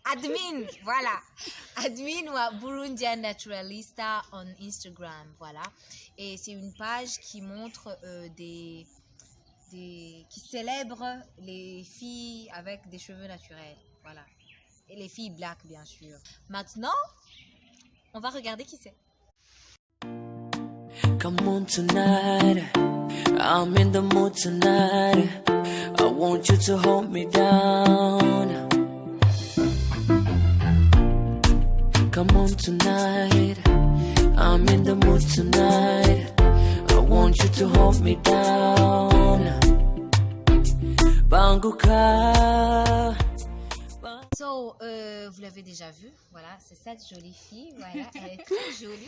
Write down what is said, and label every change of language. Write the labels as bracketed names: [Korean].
[French] Admin, voilà. Admin ou Burundian Naturalista on Instagram, voilà. Et c'est une page qui montre qui célèbre les filles avec des cheveux naturels, voilà. Et les filles black, bien sûr. Maintenant, on va regarder qui c'est. [English] Come on tonight, I'm in the mood tonight. I want you to hold me down. Come on tonight, I'm in the mood tonight. I want you to hold me down. [Rundi] Banguka. [French] So, vous l'avez déjà vu, voilà, c'est cette jolie fille, voilà, elle est très jolie.